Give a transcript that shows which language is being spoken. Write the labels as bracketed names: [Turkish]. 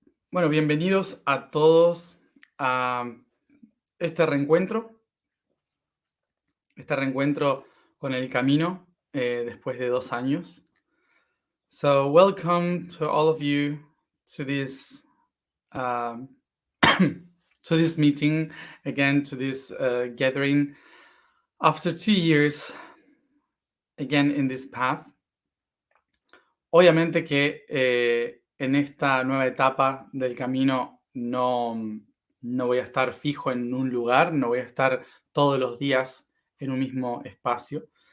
[Spanish] Bueno, bienvenidos a todos a este reencuentro, con el camino después de 2 años. [English] So, welcome to all of you to this um, to this meeting again, to this gathering after 2 years again in this path. [Spanish] Obviamente que en esta nueva etapa del camino no voy a estar fijo en un lugar, no voy a estar todos los días en un mismo espacio.